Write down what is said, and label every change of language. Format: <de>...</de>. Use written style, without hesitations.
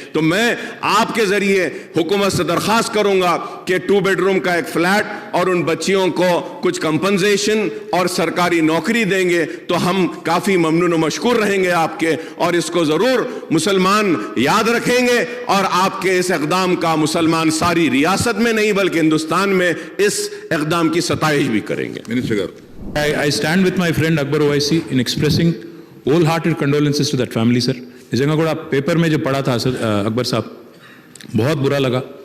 <ur>تو میں آپ کے ذریعے حکومت سے درخواست کروں گا کہ 2 بیڈ روم کا ایک فلیٹ اور ان بچیوں کو کچھ کمپنسیشن اور سرکاری نوکری دیں گے تو ہم کافی ممنون و مشکور رہیں گے آپ کے. اور اس کو ضرور مسلمان یاد رکھیں گے اور آپ کے اس اقدام کا مسلمان ساری ریاست میں نہیں بلکہ ہندوستان میں اس اقدام کی ستائش بھی کریں گے.</ur> <en>I stand with my friend Akbar Owaisi in expressing wholehearted condolences to that family, sir.</en> <ur>نجنگا گوڑا پیپر میں جو پڑھا تھا اکبر صاحب بہت برا لگا.</ur>